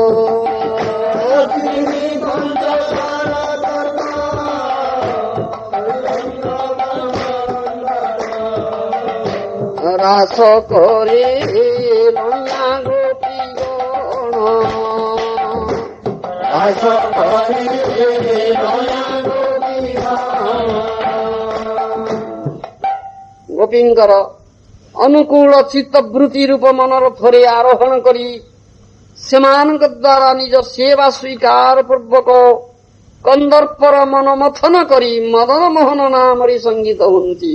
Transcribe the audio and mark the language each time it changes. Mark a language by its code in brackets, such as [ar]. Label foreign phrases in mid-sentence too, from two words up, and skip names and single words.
[bn] যিনি পঞ্চশর দর্প রাস করে লয়া গোপীগণ রাস করে লয়া গোপীগণ [or] ଗୋପୀଙ୍କର ଅନୁକୂଳ ଚିତ୍ତବୃତ୍ତି ରୂପ ମନୋରଥରେ ଆରୋହଣ କରି ସେମାନଙ୍କ ଦ୍ୱାରା ନିଜ ସେବା ସ୍ୱୀକାର ପୂର୍ବକ କନ୍ଦର୍ପର ମନ ମଥନ କରି ମଦନ ମୋହନ ନାମରେ ସଙ୍ଗୀତ ହୁଅନ୍ତି।